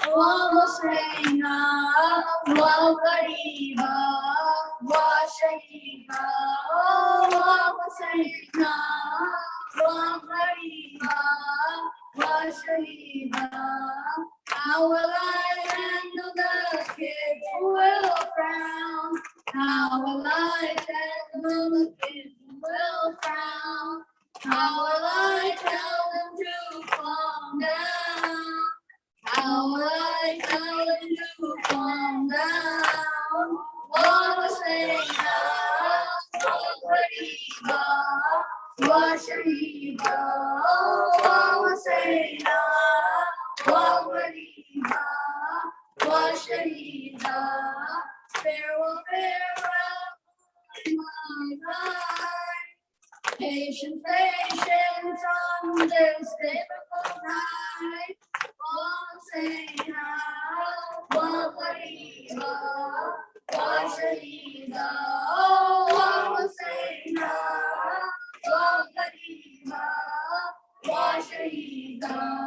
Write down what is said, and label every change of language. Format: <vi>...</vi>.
<ar>وحسينا وغريبا وشهيدا وحسينا وغريبا وشهيدا.</ar> <en>How will I handle the kids who will frown? How will I handle the kids who will frown? How will I tell them to calm down? How will I tell them to calm down?</en> <ar>وحسينا وغريبا وشهيدا وحسينا وغريبا وشهيدا.</ar> <en>Farewell, farewell, my life. Patience, patience on this difficult night.</en> <ar>وحسينا وغريبا وشهيدا وحسينا وغريبا وشهيدا.</ar>